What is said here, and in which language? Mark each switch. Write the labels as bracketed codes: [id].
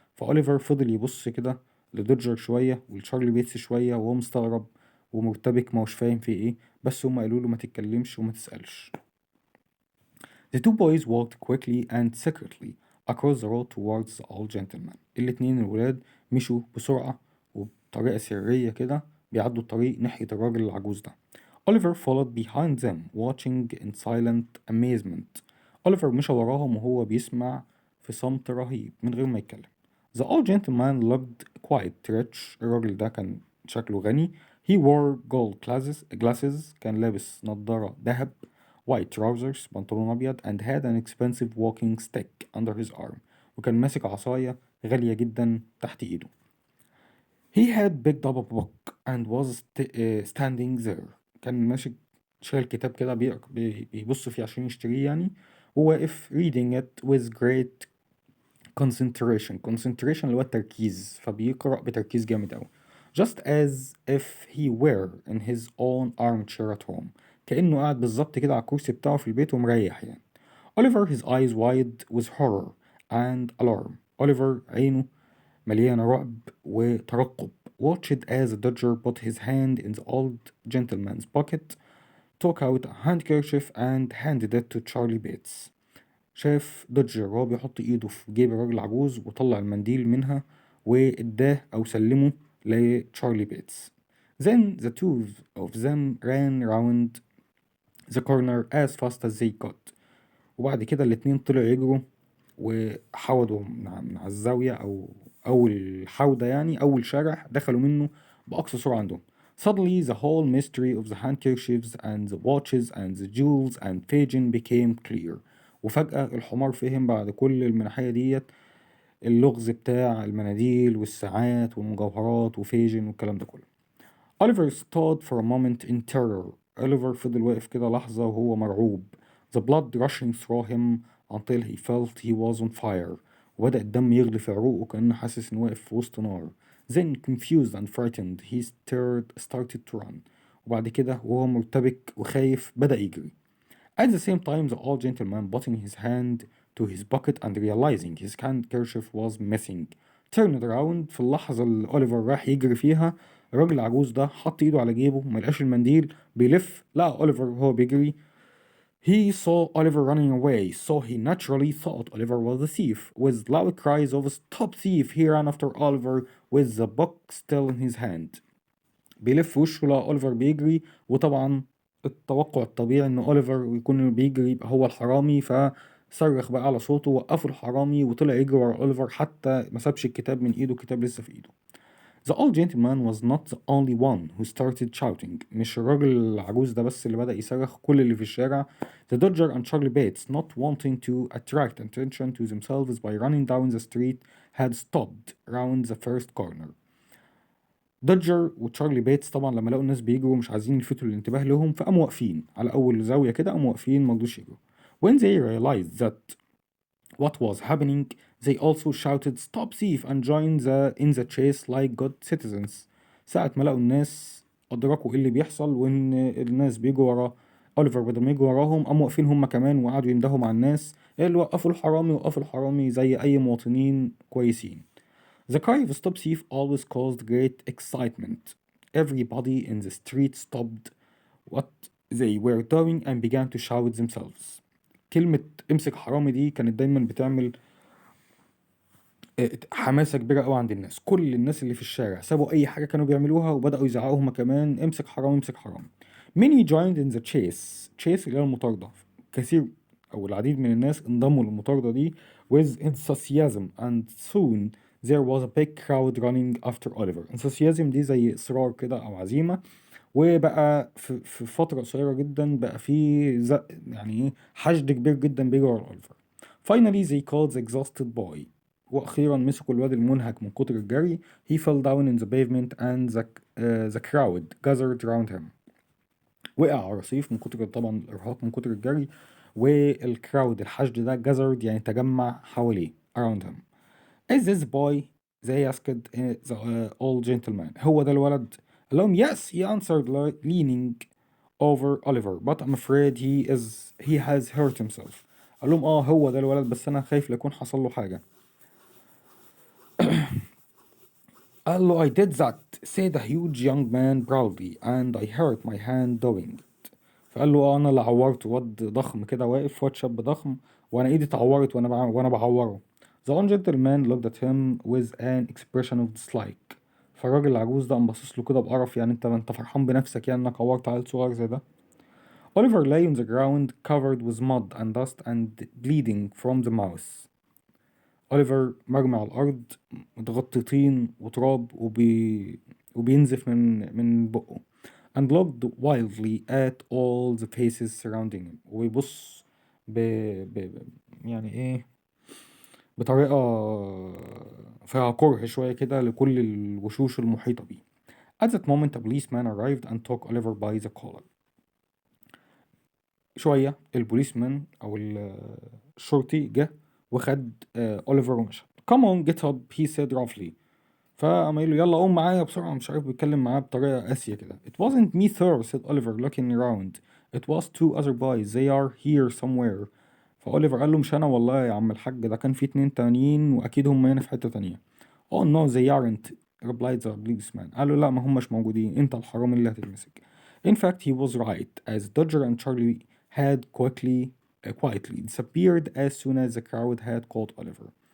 [ar] فأوليفر فضل يبص كده لدودجر شوية ولتشارلي بيتس شوية وهو مستغرب ومرتبك مش فاهم في ايه بس هما قالوا له ما تتكلمش وما تسألش. [en] The two boys walked quickly and secretly across the road towards the old gentleman. [ar] الاتنين الولاد مشوا بسرعة وبطريقة سرية كده بيعدوا الطريق ناحية الراجل العجوز ده. [en] Oliver followed behind them watching in silent amazement. [ar] أوليفر مشى وراهم وهو بيسمع في صمت رهيب من غير ما يتكلم. [en] The old gentleman looked quite rich. [ar] الراجل ده كان شكله غني. [en] He wore gold glasses. [ar] كان لابس نظارة ذهب. [en] White trousers [ar] بنطلون أبيض [en] and had an expensive walking stick under his arm. [ar] وكان ماسك عصاية غالية جدا تحت إيده. [en] He had picked up a book and was standing there. [ar] كان ماشي شايل كتاب كده بيبص فيه عشان يشتريه يعني وواقف [en] reading it with great concentration [ar] اللي هو التركيز فبيقرأ بتركيز جامد أوي. [en] Just as if he were in his own armchair at home. [ar] كأنه قاعد بالظبط كده على الكرسي بتاعه في البيت ومريح يعني. [en] Oliver his eyes wide with horror and alarm. [ar] Oliver عينه مليانة رعب وترقب. [en] Watched as the Dodger put his hand in the old gentleman's pocket, took out a handkerchief and handed it to Charlie Bates. [ar] شاف دوجر وهو بيحط ايده في جيب الراجل العجوز وطلع المنديل منها واداه او سلمه لتشارلي بيتس. [en] Then the two of them ran round the corner as fast as they could. [ar] وبعد كده الاتنين طلعوا يجروا وحودوا من على الزاوية أو أول حودة يعني أول شارع دخلوا منه بأقصى سرعة عندهم. [en] Suddenly the whole mystery of the handkerchiefs and the watches and the jewels and Fagin became clear. [ar] وفجأة الحمار فهم بعد كل المنحية ديت اللغز بتاع المناديل والساعات والمجوهرات وفيجن والكلام ده كله. [en] Oliver stood for a moment in terror. [ar] Oliver فضل واقف كده لحظة وهو مرعوب. [en] The blood rushing through him until he felt he was on fire. [ar] وبدأ الدم يغلي في عروقه كأنه حاسس إنه واقف في وسط نار. [en] Then confused and frightened he started to run. [ar] وبعد كده وهو مرتبك وخايف بدأ يجري. [en] At the same time the old gentleman putting his hand to his pocket and realizing his handkerchief was missing turned around. [ar] في اللحظة اللي أوليفر راح يجري فيها الراجل العجوز ده حط ايده على جيبه ملقاش المنديل بيلف لقى أوليفر وهو بيجري. [en] He saw Oliver running away, so he naturally thought Oliver was the thief. With loud cries of "Stop thief!" he ran after Oliver with the book still in his hand. [ar] بيلف وشه لقى أوليفر بيجري وطبعا التوقع الطبيعي إن أوليفر يكون بيجري يبقى هو الحرامي فصرخ بقى على صوته وقفوا الحرامي وطلع يجري ورا أوليفر حتى ما سابش الكتاب من إيده الكتاب لسه في إيده. [en] The old gentleman was not the only one who started shouting. [ar] مش الراجل العجوز ده بس اللي بدأ يصرخ كل اللي في الشارع. [en] The Dodger and Charlie Bates, not wanting to attract attention to themselves by running down the street, had stopped round the first corner. [ar] دوجر وتشارلي بيتس طبعا لما لقوا الناس بيجروا مش عايزين يلفتوا الانتباه لهم، فقاموا واقفين على اول زاويه كده، قاموا واقفين مرضوش يجروا. [en] when they realized that what was happening they also shouted stop thief and joined in the chase like good citizens. [ar] ساعة ما لقوا الناس أدركوا إيه اللي بيحصل وإن الناس بيجوا ورا أوليفر، بدل ما يجوا وراهم قاموا واقفين هم كمان وقعدوا يندهوا مع الناس اللي وقفوا الحرامي، وقفوا الحرامي زي أي مواطنين كويسين. [en] The cry of stop thief always caused great excitement. Everybody in the street stopped what they were doing and began to shout themselves. [ar] كلمة امسك حرامي دي كانت دايما بتعمل حماسة كبيرة قوي عند الناس. كل الناس اللي في الشارع سابوا أي حاجة كانوا بيعملوها وبدأوا يزعقوا هما كمان امسك حرامي امسك حرامي. [en] Many joined in the chase. [ar] chase اللي هي المطاردة. كثير أو العديد من الناس انضموا للمطاردة دي [en] with enthusiasm and soon there was a big crowd running after Oliver. [ar] enthusiasm دي زي إصرار كده أو عزيمة، وبقى في فترة قصيرة جدا بقى في يعني ايه حشد كبير جدا بيجي ورا أوليفر. [en] Finally they called the exhausted boy. [ar] وأخيرا مسكوا الواد المنهك من كتر الجري. [en] He fell down in the pavement and the crowd gathered around him. [ar] وقع على الرصيف من كتر طبعا الإرهاق من كتر الجري، والكراود الحشد ده gathered يعني تجمع حواليه [en] around him. Is this boy? They asked the old gentleman. [ar] هو ده الولد؟ قال لهم [en] yes, he answered leaning over Oliver, but I'm afraid he has hurt himself. [ar] قال لهم هو ده الولد بس أنا خايف ليكون حصل له حاجة. قال له [en] I did that, said a huge young man proudly, and I hurt my hand doing it. [ar] فقال له أنا اللي عورت واد ضخم كده واقف، واد شاب ضخم، وأنا إيدي اتعورت وأنا بعوره. [en] The old gentleman looked at him with an expression of dislike. [ar] فالراجل العجوز ده قام باصص له كده بقرف، يعني أنت فرحان بنفسك يعني إنك عورت عيل صغير زي ده؟ [en] Oliver lay on the ground covered with mud and dust and bleeding from the mouth. [ar] أوليفر مرمي على الأرض متغطي طين وتراب وبينزف من بقه. [en] and looked wildly at all the faces surrounding him. [ar] ويبص ب... يعني ايه بطريقة فيها كره شوية كده لكل الوشوش المحيطة بيه. [en] At that moment a policeman arrived and took Oliver by the collar. [ar] شوية البوليسمان أو الشرطي جه وخد أوليفر ومشى. [en] Come on get up he said roughly. [ar] فقام قايل له يلا قوم معايا بسرعة، مش عارف بيتكلم معاه بطريقة قاسية كده. [en] It wasn't me sir said Oliver looking around. It was two other boys they are here somewhere. [ar] فأوليفر قال له مش أنا والله يا عم الحاج، ده كان في 2 تانيين وأكيد هم هنا في حتة تانية. [en] Oh no they aren't replied the policeman. [ar] قال له لا ما همش موجودين، أنت الحرامي اللي هتتمسك. [en] In fact he was right as Dodger and Charlie had quietly disappeared as soon as the crowd had caught Oliver.